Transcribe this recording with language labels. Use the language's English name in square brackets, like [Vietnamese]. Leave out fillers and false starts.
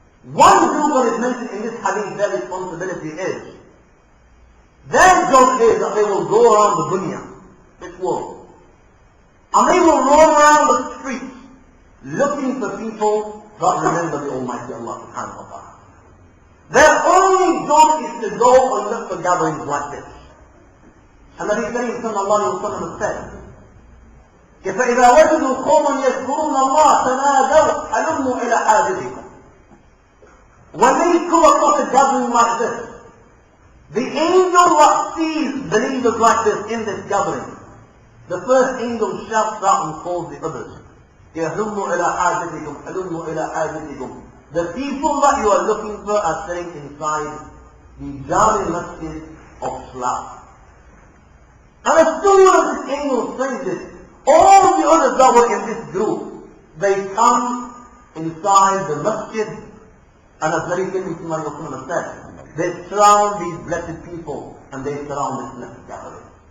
[English] One group that is mentioned in this hadith, their responsibility is, their job is that they will go around the dunya, this world, and they will roam around the streets looking for people that remember the Almighty Allah subhanahu wa ta'ala. Their only job is to go and look for gatherings like this. And Nabi Kareem sallallahu alayhi wa sallam said, [Arabic] فإذا وجدوا قوما يذكرون الله تنادوا هلموا إلى حاجتكم. [English] When they come across a gathering like this, the angel that sees believers like this in this gathering, the first angel shouts out and calls the others. [Arabic] يهلموا إلى حاجتكم هلموا إلى حاجتكم. [English] The people that you are looking for are staying inside the Jami Masjid of Salah. And as soon as this angel says this, all the others that were in this group, they come inside the masjid, and as Nabi Kareem said, they surround these blessed people, and they surround this blessed gathering.